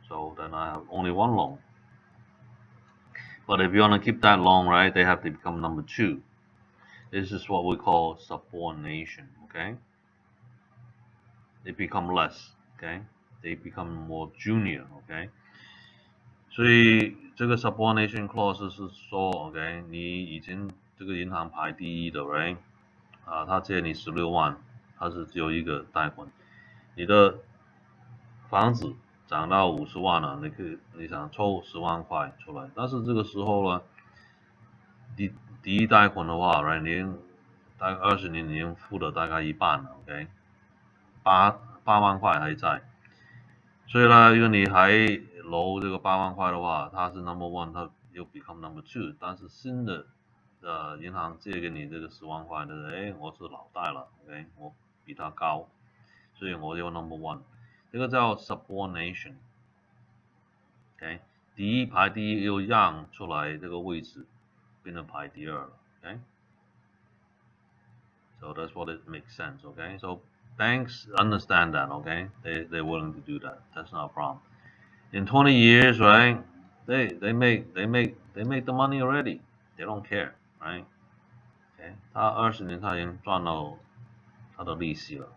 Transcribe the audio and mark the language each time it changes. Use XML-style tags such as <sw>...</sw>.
<en>So then I have only one loan. But if you want to keep that loan, right, they have to become number two. This is what we call subordination, okay? They become less, okay? They become more junior, okay?</en> <zh>所以这个 subordination clause 是说 ，OK， 你已经这个银行排第一的 ，right？他借你16万，他是只有一个贷款。你的房子涨到50万了，你想抽10万块出来，但是这个时候呢，第一贷款的话 ，right， 你大概20年已经付了大概一半了 ，OK， 8万块还在，所以呢，如果你还楼这个8万块的话，它是 number one， 它又</zh> <en>become number two，</en> <zh>但是新的银行借给你这个10万块的，我是老贷了 ，OK， 我比他高。所以我有 number one， 这个叫 subordination。OK， 排第一又让出来这个位置，变成排第二了。</zh> <en>OK，so that's what it makes sense. OK，so banks understand that. OK，they're willing to do that. That's not a problem. In 20 years, right? They make the money already. They don't care, right?</en> <zh>OK， 他20年他已经赚到他的利息了。</zh>